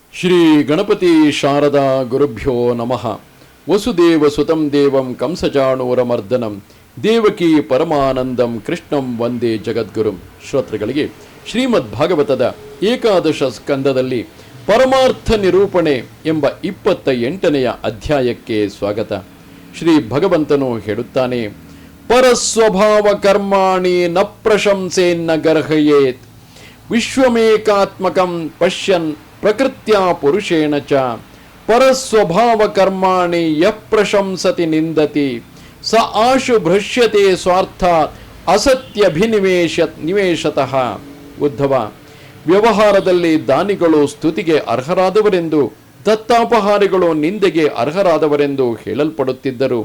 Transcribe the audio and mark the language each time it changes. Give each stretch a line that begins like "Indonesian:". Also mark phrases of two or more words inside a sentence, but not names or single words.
Sanskrit: ಶ್ರೀ ಗಣಪತಿ ಶಾರದಾ ಗುರುಭ್ಯೋ ನಮಃ. ವಸುದೇವ ಸುತಂ ದೇವಂ ಕಂಸಚಾಣೂರಮರ್ದನಂ ದೇವಕಿ ಪರಮಾನಂದಂ ಕೃಷ್ಣಂ ವಂದೇ ಜಗದ್ಗುರುಂ.
Kannada: ಶ್ರೋತೃಗಳಿಗೆ ಶ್ರೀಮದ್ ಭಾಗವತದ ಏಕಾದಶ ಸ್ಕಂದದಲ್ಲಿ ಪರಮಾರ್ಥ ನಿರೂಪಣೆ ಎಂಬ 28ನೆಯ ಅಧ್ಯಾಯಕ್ಕೆ ಸ್ವಾಗತ. ಶ್ರೀ ಭಗವಂತನು ಹೇಳುತ್ತಾನೆ,
Sanskrit: ಪರಸ್ವಭಾವ ಕರ್ಮಾಣಿ ನ ಪ್ರಶಂಸೆನ್ನ ಗರ್ಹಯೇತ್ ವಿಶ್ವಮೇಕಾತ್ಮಕಂ ಪಶ್ಯನ್ ಪ್ರಕೃತ್ಯ ಪುರುಷೇಣ ಚ ಪರಸ್ವಭಾವ ಕರ್ಮಾಣಿ ಯಃ ಪ್ರಶಂಸತಿ ನಿಂದತಿ ಸ ಆಶು ಭೃಶ್ಯತೆ ಸ್ವಾರ್ಥಾತ್ ನಿವೇಶತಃ.
Kannada: ಉದ್ಧವ, ವ್ಯವಹಾರದಲ್ಲಿ ದಾನಿಗಳು ಸ್ತುತಿಗೆ ಅರ್ಹರಾದವರೆಂದು, ದತ್ತಾಪಹಾರಿಗಳು ನಿಂದೆಗೆ ಅರ್ಹರಾದವರೆಂದು ಹೇಳಲ್ಪಡುತ್ತಿದ್ದರು.